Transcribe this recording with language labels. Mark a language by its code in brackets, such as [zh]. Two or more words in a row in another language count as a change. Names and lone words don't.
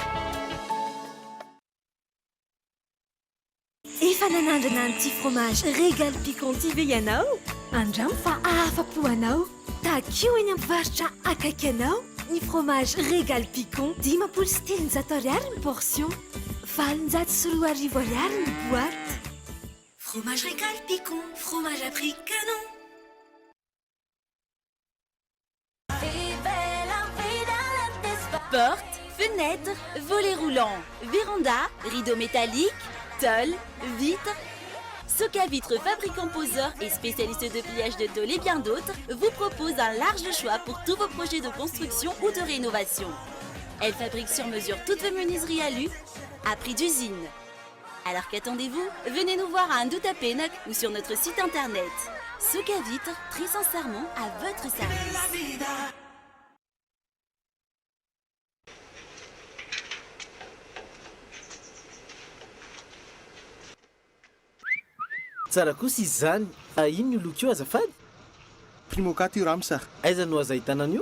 [mg] Efa nanandrana an'ity fromage Régal Piquant TV ianao? Andramo fa afa-po anao. Takeo eny amin'ny varotra akaiky anao. Ny fromage Régal Piquant 570 ariary ny portion. 420 ariary ny boîte. [fr] Fromage Régal Piquant, fromage à prix canon. Portes, fenêtres, volets roulants, véranda, rideaux métalliques, tôle, vitres. Soca Vitre, fabricant poseur et spécialiste de pliage de tôle et bien d'autres, vous propose un large choix pour tous vos projets de construction ou de rénovation. Elle fabrique sur mesure toutes vos menuiseries alu à prix d'usine. Alors qu'attendez-vous? Venez nous voir à Andouta Pénac ou sur notre site internet. Soca Vitre, très sincèrement à votre service. [mg] Tsara kosa izy zany. Ino ny loko io azafady? Primokat io ramsa. Aiza no aza ahitana an'io?